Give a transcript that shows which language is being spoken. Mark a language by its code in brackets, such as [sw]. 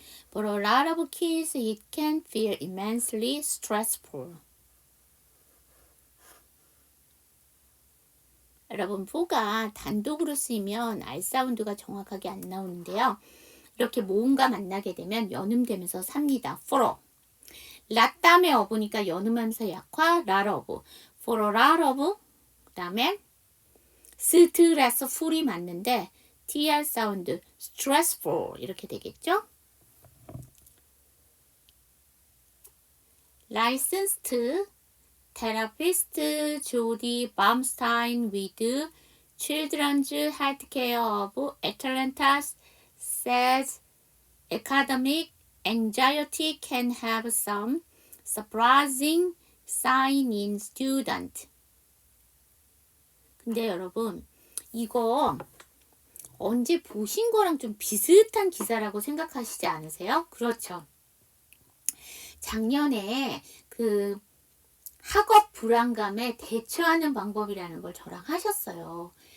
[en] For a lot of kids, it can feel immensely stressful. [ko] 여러분, for가 단독으로 쓰이면 R 사운드가 정확하게 안 나오는데요. 이렇게 모음과 만나게 되면 연음되면서 삽니다. for. 라 다음에 어보니까 연음하면서 약화, [en] lot of. for a lot of [ko] 그 다음에 stressful이 맞는데 tr 사운드 stressful 이렇게 되겠죠? [en] licensed therapist Jody Baumstein with Children's Healthcare of Atlanta says academic anxiety can have some surprising sign in student. [ko] 근데 여러분 이거 언제 보신 거랑 좀 비슷한 기사라고 생각하시지 않으세요? 그렇죠. 작년에 그 학업 불안감에 대처하는 방법이라는 걸 저랑 하셨어요.